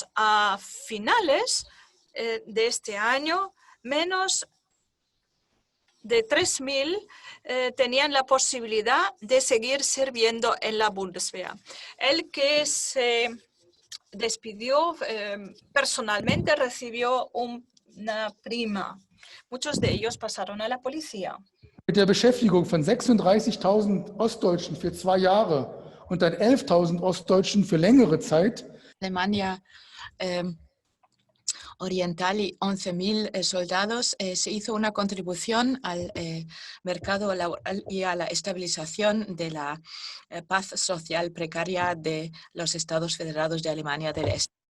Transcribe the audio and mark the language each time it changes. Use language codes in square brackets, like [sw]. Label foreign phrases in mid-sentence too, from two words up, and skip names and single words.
[es] A finales de este año, menos de 3.000 tenían la posibilidad de seguir sirviendo en la Bundeswehr. El que se despidió personalmente recibió una prima. Muchos de ellos pasaron a la policía. [de] Mit der Beschäftigung von 36.000 Ostdeutschen für 2 Jahre und dann 11.000 Ostdeutschen für längere Zeit. [es] Alemania Oriental y 11.000 soldados, se hizo una contribución al mercado laboral y a la estabilización de la paz social precaria de los Estados Federados de Alemania del Este.